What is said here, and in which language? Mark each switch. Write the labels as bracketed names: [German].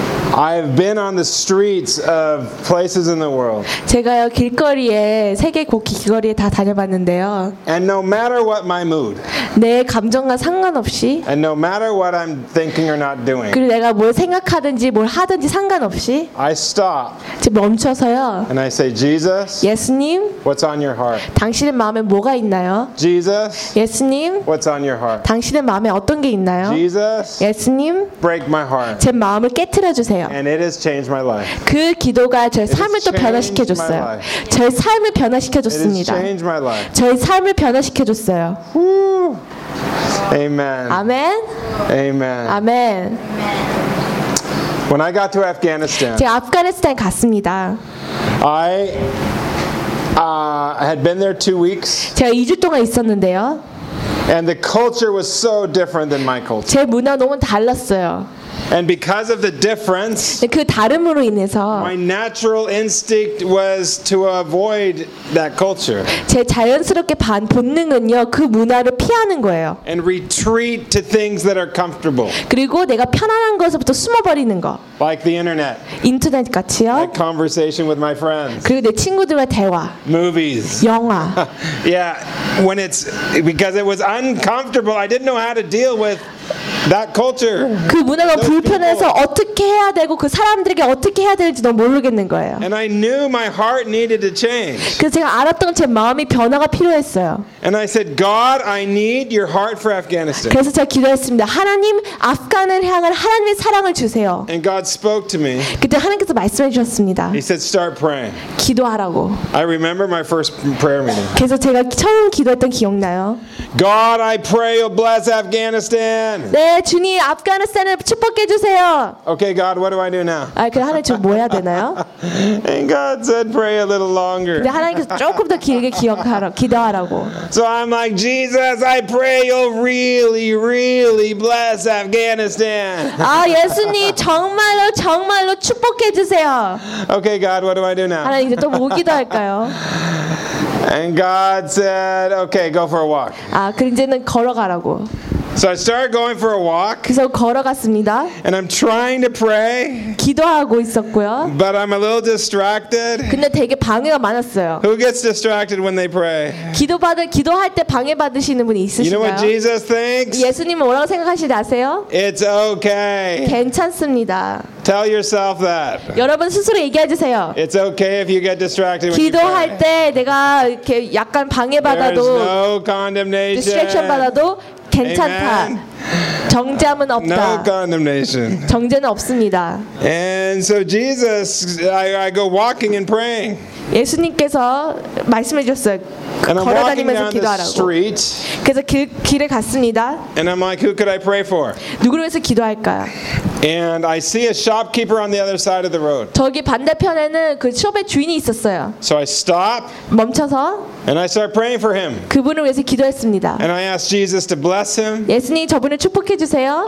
[English] I've been on the streets of places in the world. [Korean] 제가요 길거리에 세계 길거리에 다 다녀봤는데요. [English] And no matter what my mood. [Korean] 내 감정과 상관없이. [English] And no matter what I'm thinking or not doing. [Korean] 그리고 내가 뭘 생각하든지 뭘 하든지 상관없이. [English] I stop. [Korean] 멈춰서요. [English] And I say, Jesus. [Korean] 예수님. [English] What's on your heart? [Korean] 당신의 마음에 뭐가 있나요? [English] Jesus. [Korean] 예수님. [English] What's on your heart? [Korean] 당신의 마음에 어떤 게 있나요? [English] Jesus. [Korean] 예수님. [English] Break my heart. [Korean] 제 마음을 깨뜨려 주세요. [English] And it has changed my life. [Korean] 그 기도가 저의 삶을 또 변화시켜 줬어요. 저의 삶을 변화시켜 줬습니다. 저의 삶을 변화시켜 줬어요. [English] Amen. Amen. Amen. Amen. When I got to Afghanistan, [Korean] 제가 아프가니스탄 갔습니다. [English] I had been there 2 weeks. [Korean] 제가 2주 동안 있었는데요. [English] And the culture was so different than my culture. [Korean] 제 문화 너무 달랐어요. [English] And because of the difference, [Korean] 그 다름으로 인해서, [English] my natural instinct was to avoid that culture. [Korean] 제 자연스럽게 본능은요, 그 문화를 피하는 거예요. [English] And retreat to things that are comfortable. [Korean] 그리고 내가 편안한 것에서부터 숨어버리는 거. [English] Like the internet. [Korean] 인터넷 같이요. [English] Like conversation with my friends. [Korean] 그리고 내 친구들과 대화. [English] Movies. [Korean] 영화. [English] Yeah, when it's because it was uncomfortable, I didn't know how to deal with that culture. [Korean] 그 문화가 불편해서 어떻게 해야 되고 그 사람들에게 어떻게 해야 될지 너무 모르겠는 거예요. [English] And I knew my heart needed to change. [Korean] 그래서 제가 알았던 건 제 마음이 변화가 필요했어요. [English] And I said, God, I need your heart for Afghanistan. [Korean] 그래서 제가 기도했습니다. 하나님, 아프간을 향한 하나님의 사랑을 주세요. [English] And God spoke to me. [Korean] 그때 하나님께서 말씀해 주셨습니다. [English] He said, start praying. [Korean] 기도하라고. [English] I remember my first prayer meeting. [Korean] 그래서 제가 처음 기도했던 기억나요? [English] God, I pray you'll bless Afghanistan. [Korean] 네, 주님, 아프가니스탄을 축복해 주세요. [English] Okay, God, what do I do now? [Korean] 아, 그럼 하나님 지금 뭐 해야 되나요? [English] And God said, pray a little longer. [Korean] 근데 하나님께서 조금 더 길게 기도하라고. [English] So I'm like, Jesus, I pray you'll really, really bless Afghanistan. [Korean] 아, 예수님, 정말로 정말로 축복해 주세요. [English] Okay, God, what do I do now? [Korean] 하나님 이제 또 뭐 기도할까요? [English] And God said, okay, go for a walk. [Korean] 아, 그럼 이제는 걸어가라고. [English] So I started going for a walk. [Korean] 그래서 걸어갔습니다. [English] And I'm trying to pray. [Korean] 기도하고 있었고요. [English] But I'm a little distracted. [Korean] 근데 되게 방해가 많았어요. [English] Who gets distracted when they pray? [Korean] 기도할 때 방해받으시는 분이 있으신가요? [English] You know what Jesus thinks? [Korean] 예수님은 뭐라고 생각하시지 아세요? [English] It's okay. [Korean] 괜찮습니다. [English] Tell yourself that. [Korean] 여러분 스스로 얘기해 주세요. [English] It's okay if you get distracted when [Korean] 기도할 때 내가 이렇게 약간 방해받아도 [English] There's no condemnation. [Korean] distraction 받아도 괜찮다. [English] Amen. [Korean] 정죄는 없다. [English] No condemnation. [Korean] 정죄는 없습니다. [English] And so Jesus, I go walking and praying. [Korean] 예수님께서 말씀해 주셨어요. 걸어다니면서 기도하라고. [English] Street, [Korean] 그래서 길에 갔습니다. [English] And I'm like, who could I pray for? [Korean] 누구를 위해서 기도할까요? [English] And I see a shopkeeper on the other side of the road. [Korean] 저기 반대편에는 그 숍의 주인이 있었어요. [English] So I stop. [Korean] 멈춰서. [English] And I start praying for him. [Korean] 그분을 위해서 기도했습니다. [English] And I ask Jesus to bless him. [Korean] 예수님 저분을 축복해 주세요.